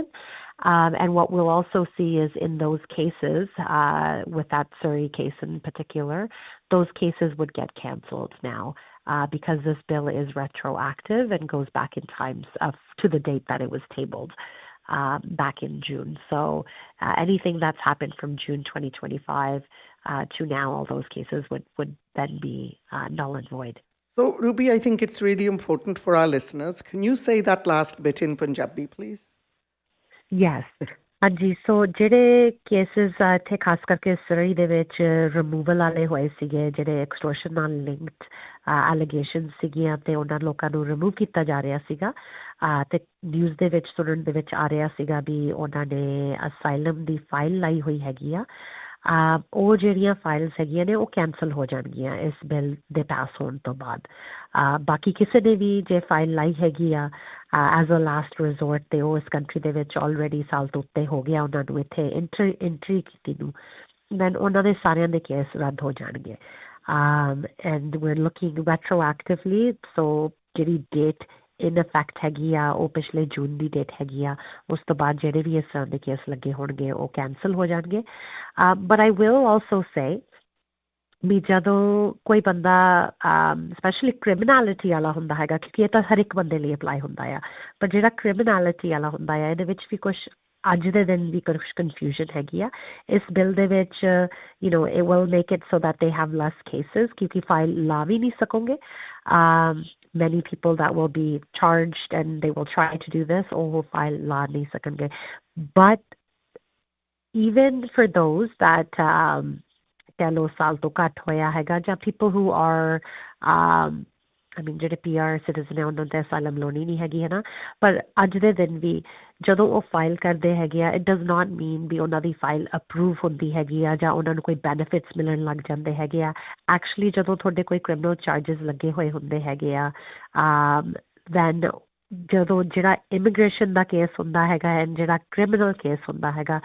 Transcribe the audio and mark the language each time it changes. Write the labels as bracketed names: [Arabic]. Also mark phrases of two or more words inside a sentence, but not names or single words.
[English] And what we'll also see is in those cases, with that Surrey case in particular, those cases would get cancelled now because this bill is retroactive and goes back in time to the date that it was tabled back in June. So anything that's happened from June 2025 to now, all those cases would then be null and void. So, Ruby, I think it's really important for our listeners. Can you say that last bit in Punjabi, please? Yes. [Punjabi] ਹਾਂਜੀ ਸੋ ਜਿਹੜੇ ਕੇਸਿਸ ਇੱਥੇ ਖਾਸ ਕਰਕੇ ਸਰੀ ਦੇ ਵਿੱਚ ਰਿਮੂਵਲ ਵਾਲੇ ਹੋਏ ਸੀਗੇ ਜਿਹੜੇ ਐਕਸਟੋਰਸ਼ਨ ਨਾਲ [English] linked allegation [Punjabi] ਸੀਗੀਆਂ ਤੇ ਉਹਨਾਂ ਲੋਕਾਂ ਨੂੰ ਰਿਮੂਵ ਕੀਤਾ ਜਾ ਰਿਹਾ ਸੀਗਾ ਤੇ ਨਿਊਜ਼ ਦੇ ਵਿੱਚ ਸੁਣਨ ਦੇ ਵਿੱਚ ਆ ਰਿਹਾ ਸੀਗਾ ਵੀ ਉਹਨਾਂ ਨੇ ਅਸਾਈਲਮ ਦੀ ਫਾਈਲ ਲਾਈ ਹੋਈ ਹੈਗੀ ਆ ਉਹ ਜਿਹੜੀਆਂ ਫਾਈਲਸ ਹੈਗੀਆਂ ਨੇ ਉਹ ਕੈਂਸਲ ਹੋ ਜਾਣਗੀਆਂ ਇਸ ਬਿੱਲ ਦੇ ਪਾਸ ਹੋਣ ਤੋਂ ਬਾਅਦ ਬਾਕੀ ਕਿਸੇ ਨੇ ਵੀ ਜੇ ਫਾਈਲ ਲਾਈ ਹੈਗੀ ਆ [English] as a last resort [Punjabi] ਤੇ ਉਹ ਇਸ ਕੰਟਰੀ ਦੇ ਵਿੱਚ ਆਲਰੇਡੀ ਸਾਲ ਤੋਂ ਉੱਤੇ ਹੋ ਗਿਆ ਉਹਨਾਂ ਨੂੰ ਇੱਥੇ ਐਂਟਰੀ ਕੀਤੀ ਨੂੰ then ਉਹਨਾਂ ਦੇ ਸਾਰਿਆਂ ਦੇ ਕੇਸ ਰੱਦ ਹੋ ਜਾਣਗੇ [English] and we're looking retroactively so [Punjabi] ਜਿਹੜੀ [English] date in effect [Punjabi] ਹੈਗੀ ਆ ਉਹ ਪਿਛਲੇ ਜੂਨ ਦੀ ਡੇਟ ਹੈਗੀ ਆ ਉਸ ਤੋਂ ਬਾਅਦ ਜਿਹੜੇ ਵੀ ਇਸ ਤਰ੍ਹਾਂ ਦੇ ਕੇਸ ਲੱਗੇ ਹੋਣਗੇ ਉਹ ਕੈਂਸਲ ਹੋ ਜਾਣਗੇ [English] but I will also say [Punjabi] ਵੀ ਜਦੋਂ ਕੋਈ ਬੰਦਾ [English] specially criminality [Punjabi] ਵਾਲਾ ਹੁੰਦਾ ਹੈਗਾ ਕਿਉਂਕਿ ਇਹ ਤਾਂ ਹਰ ਇੱਕ ਬੰਦੇ ਲਈ ਅਪਲਾਈ ਹੁੰਦਾ ਆ ਪਰ ਜਿਹੜਾ ਕ੍ਰਿਮੀਨੈਲਿਟੀ ਵਾਲਾ ਹੁੰਦਾ ਆ ਇਹਦੇ ਵਿੱਚ ਵੀ ਕੁਝ ਅੱਜ ਦੇ ਦਿਨ ਵੀ ਕੁਝ ਕਨਫਿਊਜ਼ਨ ਹੈਗੀ ਆ ਇਸ ਬਿੱਲ ਦੇ ਵਿੱਚ [English] you know it will make it so that they have less cases [Punjabi] ਕਿਉਂਕਿ ਫਾਈਲ ਲਾ ਵੀ ਨਹੀਂ ਸਕੋਗੇ [English] many people that will be charged and they will try to do this or will file [Hindi] ला नहीं सकेंगे [English] but even for those that [Punjabi] ਕਹਿ ਲਓ ਸਾਲ ਤੋਂ ਘੱਟ ਹੋਇਆ ਹੈਗਾ ਜਾਂ [English] people who are I mean [Punjabi] ਜਿਹੜੇ [English] PR citizen [Punjabi] ਹੈ ਉਹਨਾਂ ਤੇ ਅਸਾਈਲਮ ਲੋਣੀ ਨਹੀਂ ਹੈਗੀ ਹੈ ਨਾ ਪਰ ਅੱਜ ਦੇ ਦਿਨ ਵੀ ਜਦੋਂ ਉਹ ਫਾਈਲ ਕਰਦੇ ਹੈਗੇ ਆ [English] it does not mean [Punjabi] ਵੀ ਉਹਨਾਂ ਦੀ ਫਾਈਲ ਅਪਰੂਵ ਹੁੰਦੀ ਹੈਗੀ ਆ ਜਾਂ ਉਹਨਾਂ ਨੂੰ ਕੋਈ ਬੈਨੀਫਿਟਸ ਮਿਲਣ ਲੱਗ ਜਾਂਦੇ ਹੈਗੇ ਆ ਐਕਚੁਅਲੀ ਜਦੋਂ ਤੁਹਾਡੇ ਕੋਈ [English] criminal charges [Punjabi] ਲੱਗੇ ਹੋਏ ਹੁੰਦੇ ਹੈਗੇ ਆ ਦੈਨ ਜਦੋਂ ਜਿਹੜਾ ਇਮੀਗ੍ਰੇਸ਼ਨ ਦਾ ਕੇਸ ਹੁੰਦਾ ਹੈਗਾ ਐਂਡ ਜਿਹੜਾ [English] criminal case [Punjabi] ਹੁੰਦਾ ਹੈਗਾ